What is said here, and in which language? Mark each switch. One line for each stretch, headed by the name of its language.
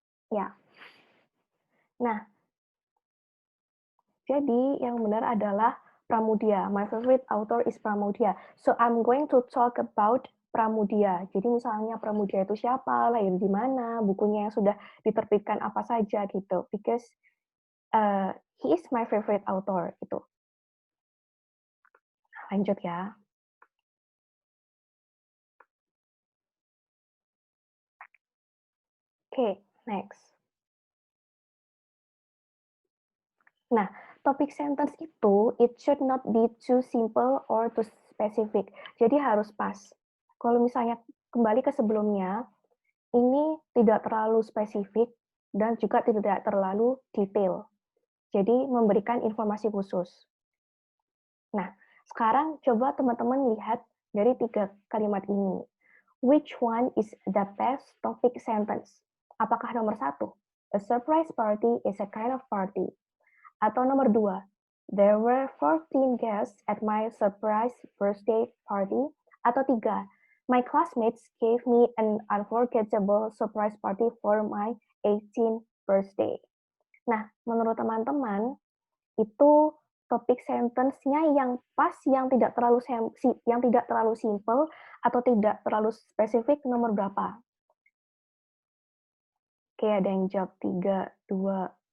Indonesian: Ya. Nah, jadi yang benar adalah Pramudia.
English: My favorite author is Pramudia. So I'm going to talk about Pramudia.
Indonesian: Jadi misalnya Pramudia itu siapa, lahir di mana, bukunya yang sudah diterbitkan apa saja gitu.
English: Because he is my favorite author
Indonesian: itu. Lanjut ya.
English: Oke, next. Nah, topik sentence itu, it should not be too simple or too specific.
Indonesian: Jadi harus pas. Kalau misalnya kembali ke sebelumnya, ini tidak terlalu spesifik dan juga tidak terlalu detail. Jadi memberikan informasi khusus. Nah, sekarang coba teman-teman lihat dari 3 kalimat ini.
English: Which one is the best topic sentence?
Indonesian: Apakah nomor 1,
English: a surprise party is a kind of party?
Indonesian: Atau nomor 2,
English: there were 14 guests at my surprise birthday party?
Indonesian: Atau 3,
English: my classmates gave me an unforgettable surprise party for my 18th birthday.
Indonesian: Nah, menurut teman-teman, itu topik sentence-nya yang pas, yang tidak terlalu simple atau tidak terlalu spesifik, nomor berapa? Oke, ada yang jawab 3, 2.